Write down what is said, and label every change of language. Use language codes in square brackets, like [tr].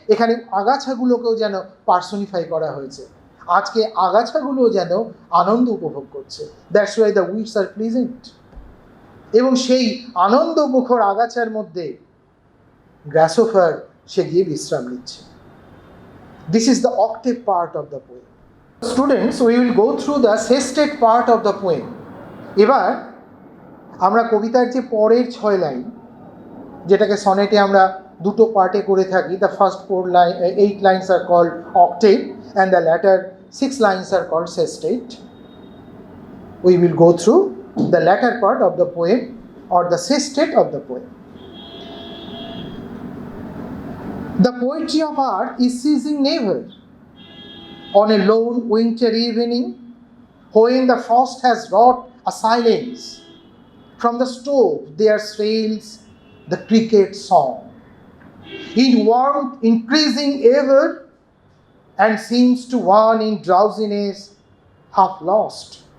[bn] এখানে আগাছাগুলোকেও যেন পার্সনিফাই করা হয়েছে। আজকে আগাছাগুলো যেন আনন্দ উপভোগ করছে। [en] That's why the weeds are pleasant. [bn] এবং সেই আনন্দ মুখর আগাছার মধ্যে গ্রাসহপার সে গিয়ে বিশ্রাম নিচ্ছে। [en] This is the octave part of the poem. Students, we will go through the sestet part of the poem. [bn] এবার আমরা কবিতার যে পরের 6 লাইন, যেটাকে সনেটে আমরা দুটো পার্টে করে থাকি, [en] the first 8 lines are called octave and the latter 6 lines are called sestet. We will go through the latter part of the poem or the sestet of the poem. The poetry of art is ceasing never. On a lone winter evening, when the frost has wrought a silence, from the stove there sails the cricket song, in warmth increasing ever, and seems to one in drowsiness half lost.